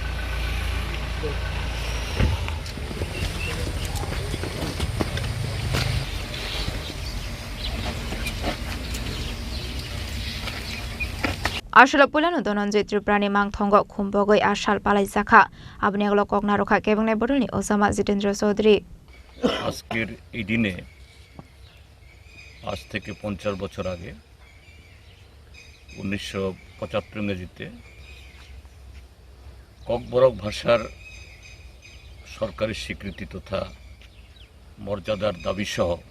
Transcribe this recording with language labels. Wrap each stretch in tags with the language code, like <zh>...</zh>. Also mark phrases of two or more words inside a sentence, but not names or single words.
<trp>Asala pulano Dhananjay Tripura ni mangthongo khumbogoi asal palai jakha abni aglo kokna rokha kebangnai bodalni Ojama Jitendra Chaudhary.</trp> <bn>আজকের এই দিনে আজ থেকে 50 বছর আগে 1975 ইংরেজিতে ককবরক ভাষার সরকারি স্বীকৃতি তথা মর্যাদার দাবি সহ</bn>